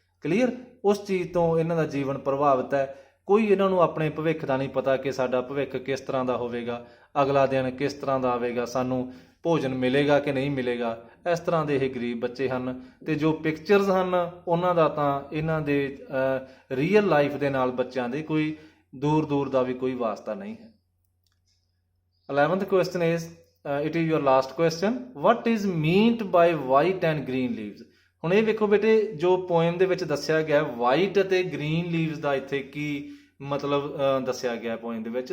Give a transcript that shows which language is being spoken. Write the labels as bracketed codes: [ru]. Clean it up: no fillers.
[pa] Clear, ਉਸ ਚੀਜ਼ ਤੋਂ ਇਹਨਾਂ ਦਾ ਜੀਵਨ ਪ੍ਰਭਾਵਿਤ ਹੈ, ਕੋਈ ਇਹਨਾਂ ਨੂੰ ਆਪਣੇ ਭਵਿੱਖ ਦਾ ਨਹੀਂ ਪਤਾ ਕਿ ਸਾਡਾ ਭਵਿੱਖ ਕਿਸ ਤਰ੍ਹਾਂ ਦਾ ਹੋਵੇਗਾ, ਅਗਲਾ ਦਿਨ ਕਿਸ ਤਰ੍ਹਾਂ ਦਾ ਆਵੇਗਾ, ਸਾਨੂੰ ਭੋਜਨ ਮਿਲੇਗਾ ਕਿ ਨਹੀਂ ਮਿਲੇਗਾ। ਇਸ ਤਰ੍ਹਾਂ ਦੇ ਇਹ ਗਰੀਬ ਬੱਚੇ ਹਨ, ਤੇ ਜੋ ਪਿਕਚਰਸ ਹਨ ਉਹਨਾਂ ਦਾ ਤਾਂ ਇਹਨਾਂ ਦੇ ਰੀਅਲ ਲਾਈਫ ਦੇ ਨਾਲ ਬੱਚਿਆਂ ਦੇ ਕੋਈ ਦੂਰ ਦੂਰ ਦਾ ਵੀ ਕੋਈ ਵਾਸਤਾ ਨਹੀਂ ਹੈ। [en] 11th question is, it is your last question. What is meant by white and green leaves? [pa] ਹੁਣ ਇਹ ਵੇਖੋ ਬੇਟੇ, ਜੋ ਪੋਇਮ ਦੇ ਵਿੱਚ ਦੱਸਿਆ ਗਿਆ ਵਾਈਟ ਅਤੇ ਗ੍ਰੀਨ ਲੀਵਸ ਦਾ ਇੱਥੇ ਕੀ ਮਤਲਬ ਦੱਸਿਆ ਗਿਆ ਪੋਇਮ ਦੇ ਵਿੱਚ.